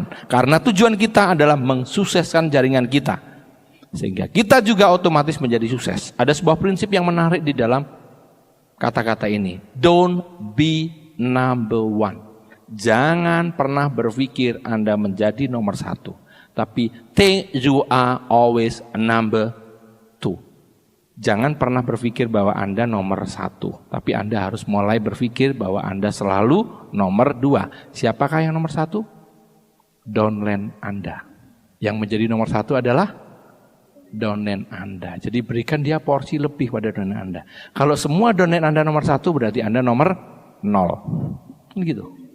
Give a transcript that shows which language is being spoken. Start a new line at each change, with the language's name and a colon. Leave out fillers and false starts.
Indonesian: Karena tujuan kita adalah mensukseskan jaringan kita. Sehingga kita juga otomatis menjadi sukses. Ada sebuah prinsip yang menarik di dalam kata-kata ini.
English: Don't be number one.
Indonesian: Jangan pernah berpikir Anda menjadi nomor satu.
English: Tapi think you are always number two.
Indonesian: Jangan pernah berpikir bahwa Anda nomor satu. Tapi Anda harus mulai berpikir bahwa Anda selalu nomor dua. Siapakah yang nomor satu? Downline Anda. Yang menjadi nomor satu adalah downline Anda. Jadi berikan dia porsi lebih pada downline Anda. Kalau semua downline Anda nomor satu, berarti Anda nomor 0. Gitu.